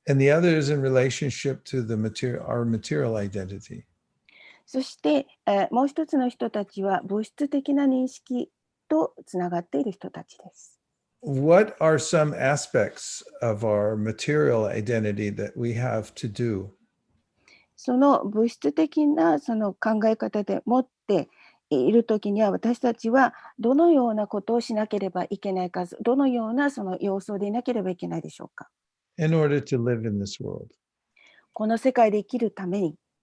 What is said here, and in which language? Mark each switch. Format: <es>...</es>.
<en>And the other is in relationship to our material identity.</en> <ja>そして、もう一つの人たちは物質的な認識とつながっている人たちです。</ja> <en>What are some aspects of our material identity that we have to do?</en> <ja>その物質的なその考え方で持っているときには、私たちはどのようなことをしなければいけないか、どのようなその様相でいなければいけないでしょうか。</ja> <en>In order to live in this world.</en> <ja>この世界で生きるために。</ja>